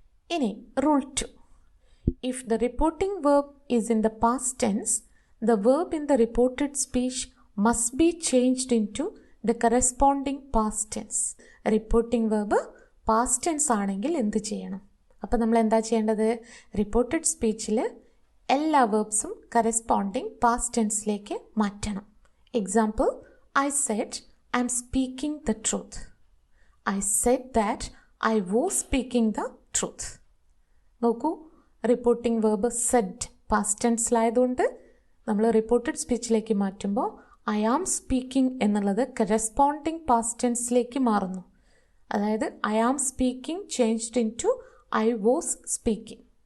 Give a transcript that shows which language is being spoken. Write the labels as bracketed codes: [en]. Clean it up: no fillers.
[en] ഇനി rule 2, if the reporting verb is in the past tense, the verb in the reported speech must be changed into the corresponding past tense. [ml] Reporting verb past tense ആണെങ്കിൽ എന്ത് ചെയ്യണം? അപ്പോൾ നമ്മൾ എന്താ ചെയ്യേണ്ടത്? Reported സ്പീച്ചിൽ എല്ലാ വേർബ്സും corresponding past ടെൻസിലേക്ക് മാറ്റണം. [en] Example, I said I'm speaking the truth. I said that I was speaking the truth. [ml] നോക്കൂ, റിപ്പോർട്ടിംഗ് വേർബ് സെഡ് പാസ്റ്റ് ടെൻസിലായതുകൊണ്ട് നമ്മൾ റിപ്പോർട്ടഡ് സ്പീച്ചിലേക്ക് മാറ്റുമ്പോൾ [en] I am speaking [ml] എന്നുള്ളത് കറസ്പോണ്ടിങ് പാസ്റ്റ് ടെൻസിലേക്ക് മാറുന്നു. [en] അതായത് I am speaking changed into I was speaking.